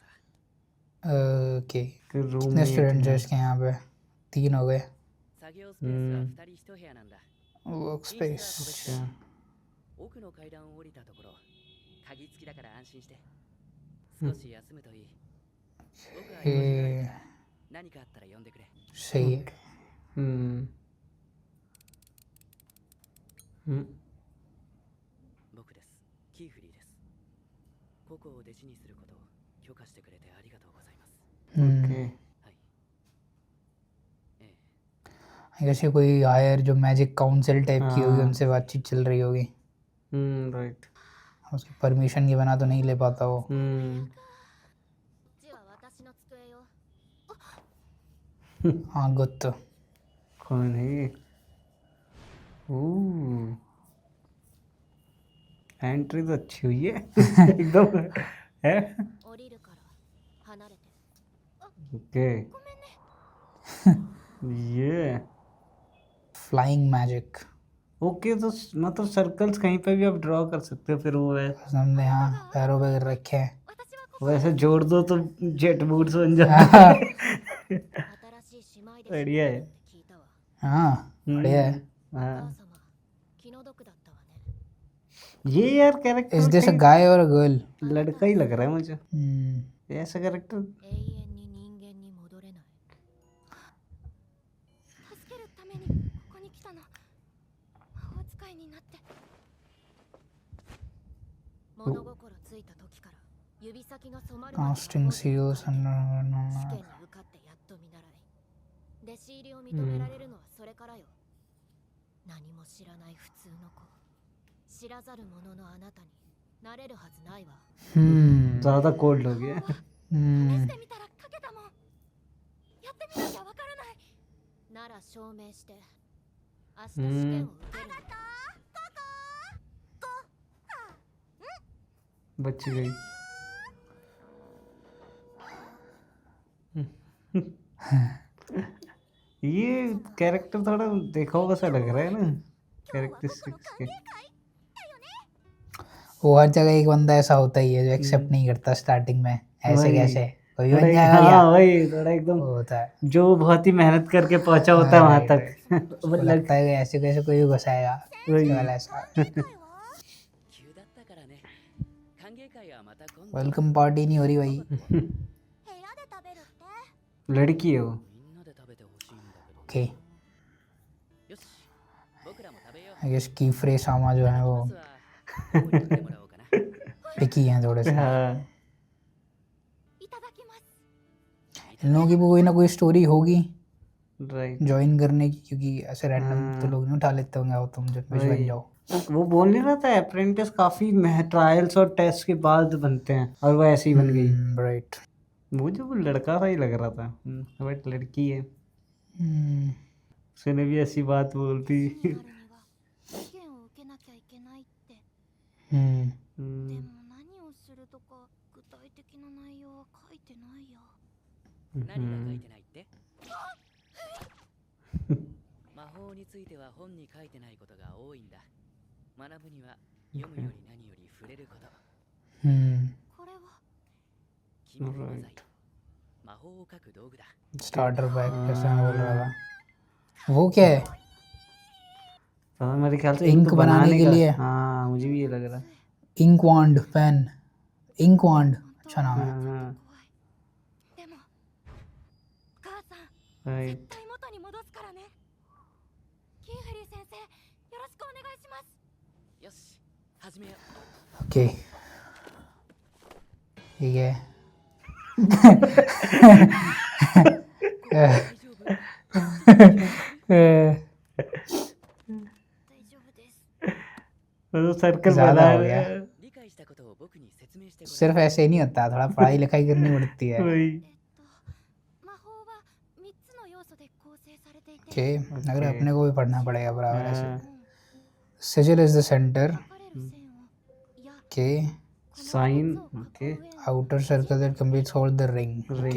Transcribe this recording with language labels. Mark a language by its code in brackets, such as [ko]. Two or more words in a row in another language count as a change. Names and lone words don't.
[hi] ओके, रूम कितने स्टूडेंट्स हैं इसके यहाँ पे? 3 हो गए। [ja] 作業スペースは2人1部屋なんだ [en] वर्क [ja] 寝室は [en] स्पेस। [ja] 個別 [hi] अच्छा, [ja] 奥の階段を降りたところ鍵付きだから安心して少し休むといい僕は用事があるから何かあったら呼んでくれ [hi] सही है। [ja] 僕ですキーフリーですココを弟子にすることを許可してくれてありがとうございます [hi] ओके, [ja] はいええ [en] I guess [hi] ये कोई हायर जो [en] magic council [hi] टाइप की होगी हाँ। उनसे बातचीत चल रही होगी। राइट, उसकी परमिशन के बिना तो नहीं ले पाता वो। [ja] こっちは私の机よ。 [hi] हाँ गुड। कौन है ये? ओह, एंट्री तो अच्छी हुई है एकदम है। [ja] 降りるから離れて。 [hi] ओके, ये [en] flying magic. [hi] ओके, तो मतलब सर्कल्स कहीं पे भी आप ड्रॉ कर सकते हो, फिर वो है हमने यहाँ पैरों पे रखे हैं। [ja] 私はこ [hi] वैसे जोड़ दो तो [en] jet boots [hi] बन जाते [ja] 新しい姉妹で [hi] बढ़िया है। [ja] 聞いたわ。 [hi] हाँ बढ़िया है। [ja] お [hi] हाँ, [ja] 母様気の毒だったわね。 [hi] ये यार [en] इज [hi] कैरेक्टर [en] this a guy or a girl? [hi] लड़का ही लग रहा है मुझे, ऐसा कैरेक्टर। [ja] 永遠に人間に戻れない。助けるためにここに来たの。魔法使いになって。物心ついた時から指先が染まるまで魔法 [hi] कास्टिंग [ja] 使い [hi] सीरियस [ja] 試験に受かってやっと見習い。弟子入りを認められるのはそれからよ。何も知らない普通の子。知らざる者のあなたになれるはずないわ。 [hi] ज्यादा कोल्ड हो गया। [ja] 試してみたら書けたもん。やってみなきゃわからない。なら証明して明日試験を受けるの。 [hi] बच गई। ये कैरेक्टर थोड़ा देखा हुआ सा लग रहा है ना, कैरेक्टरिस्टिक्स के। वो हर जगह एक बंदा ऐसा होता ही है जो एक्सेप्ट नहीं करता स्टार्टिंग में। ऐसे वही। कैसे कोई बन थोड़ा जाएगा क्या? हाँ वही, थोड़ा एकदम वो होता है। जो बहुत ही मेहनत करके पहुंचा होता है वहां तक। उसको लगता है कि ऐसे कैसे कोई भी घुसाएगा। वही। केवल ऐसा। [ja] また今度 [en] welcome party [hi] नहीं हो रही भाई. [ja] 部屋で食べるって [hi] लड़की है वो. [ja] みんなで食べてほしいんだけど [en] Okay. [ja] よし僕らも食べよう [en] I guess [hi] कीफ्रे सामा जो है वो [ja] まずは料理をしてもらおうかな [hi] पिकी हैं थोड़े से. हाँ. [ja] いただきます [hi] इन लोगों की भी कोई ना कोई स्टोरी होगी राइट. ज्वाइन करने की, क्योंकि ऐसे रैंडम तो लोग नहीं उठा लेते होंगे. आओ तुम जब बन वही. जाओ. वो बोल नहीं रहा था अप्रेंटिस काफी ट्रायल्स और टेस्ट के बाद बनते हैं और वो ऐसे ही बन गई. राइट. मुझे वो लड़का सा ही लग रहा था बट लड़की है. उसने भी ऐसी बात बोलती. [ja] 試験を受けなきゃいけないって हम्म. でも何をするとか具体的な内容は書いてないや何が書いてないって魔法については本に書いてないことが多いんだ学ぶには読むより何より触れることこれは君の技よ魔法を書く道具だ [en] starter pack [hi] जैसे मैं बोल रहा था. वो क्या है? तो मेरे ख्याल से इंक बनाने के का. लिए. हाँ मुझे भी ये लग रहा है. [en] ink wand pen. ink wand [hi] अच्छा नाम है. हाँ. [ja] でも母さん [hi] राइट. [ja] 絶対元に戻すからねキーフェリー先生よろしくお願いしますよし始めよ [hi] ओके. ठीक है. [ja] う大丈夫大丈夫です [hi] तो सर्कल ज़्यादा बना हो गया. [ja] 理解したことを僕に説明してごらん [hi] सिर्फ ऐसे ही नहीं होता, थोड़ा पढ़ाई लिखाई करनी पड़ती है. वही. [ja] 魔法は3つの要素で構成されていて [hi] ओके. अगर अपने को भी पढ़ना पड़ेगा बराबर ऐसे. हाँ. [en] sigil is the center. [ja] 分かれる線をいや [hi] ओके. साइन. ओके. [en] Outer circle that completes all the ring. [hi] रिंग.